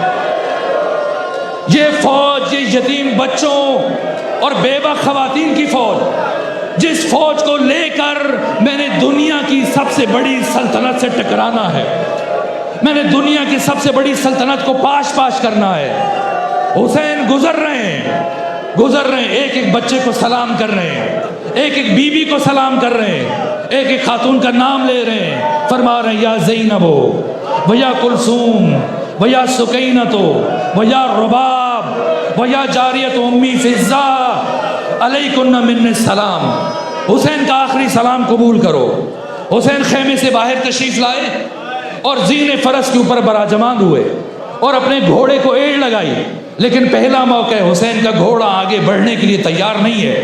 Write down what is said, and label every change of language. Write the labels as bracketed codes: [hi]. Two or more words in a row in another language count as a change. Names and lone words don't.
[ur] یہ فوج, یہ یتیم بچوں اور بیوہ خواتین کی فوج, جس فوج کو لے کر میں نے دنیا کی سب سے بڑی سلطنت سے ٹکرانا ہے, میں نے دنیا کی سب سے بڑی سلطنت کو پاش پاش کرنا ہے. حسین گزر رہے ہیں, ایک ایک بچے کو سلام کر رہے ہیں, ایک ایک بیوی کو سلام کر رہے ہیں, ایک ایک خاتون کا نام لے رہے ہیں, فرما رہے ہیں [ar] یا زینب و یا کلثوم و یا سکینت و یا رباب و یا جاریت امی فضہ علیکن من السلام. [ur] حسین کا آخری سلام قبول کرو. حسین خیمے سے باہر تشریف لائے اور زین فرس کے اوپر براجمان ہوئے اور اپنے گھوڑے کو ایڑ لگائی, لیکن پہلا موقع ہے حسین کا گھوڑا آگے بڑھنے کے لیے تیار نہیں ہے.